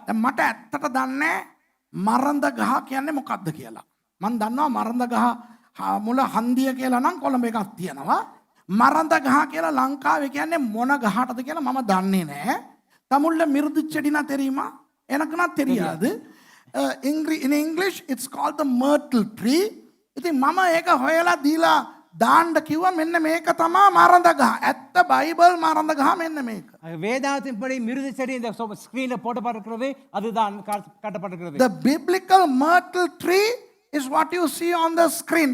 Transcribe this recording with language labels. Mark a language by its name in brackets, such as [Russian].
[Sinhala] දැන් මට ඇත්තට දන්නේ මරන්ද ගහ කියන්නේ මොකක්ද කියලා. මං දන්නවා මරන්ද ගහ මුල හන්දිය කියලා නම් කොළඹ එකක් තියෙනවා. මරන්ද ගහ කියලා ලංකාවේ කියන්නේ මොන ගහටද කියලා මම දන්නේ නැහැ. [Tamil] தமிழ்ல மிருது செடினா தெரியுமா? எனக்குனா தெரியாது. [English] In English it's called the myrtle tree. [Sinhala] ඉතින් මම ඒක හොයලා දීලා දාන්න කිව්වා මෙන්න මේක තමයි මරඳ ගහ. ඇත්ත බයිබල් මරඳ ගහ මෙන්න මේක. [Tamil] வேதாத்தின்படி மிருது செடி இந்த ஸ்கிரீன்ல போடப்பட்டிருக்கிறது, அதுதான் காட்டப்பட்டிருக்கிறது. [English] The biblical myrtle tree is what you see on the screen.